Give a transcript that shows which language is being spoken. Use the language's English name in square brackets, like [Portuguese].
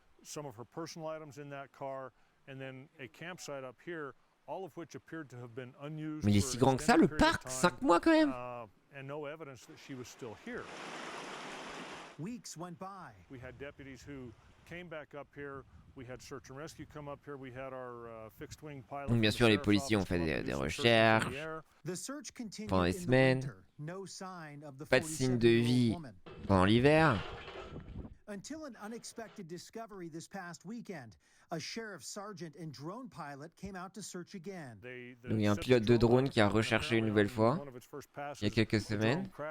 [English] Some of her personal items in that car, and then a campsite up here, all of which appeared to have been unused. [French] Mais il est si grand que ça, le parc? 5 mois quand même. [English] And no evidence that she was still here. Weeks went by. We had deputies who came back up here. We had search and rescue come up here. We had our fixed wing pilot. [French] Donc bien sûr, les policiers ont fait des recherches pendant des semaines. Pas de signe de vie pendant l'hiver. [English] Until an unexpected discovery this past weekend, a sheriff's sergeant and drone pilot came out to search again. [French] Donc il y a un pilote de drone qui a recherché une nouvelle fois il y a quelques semaines.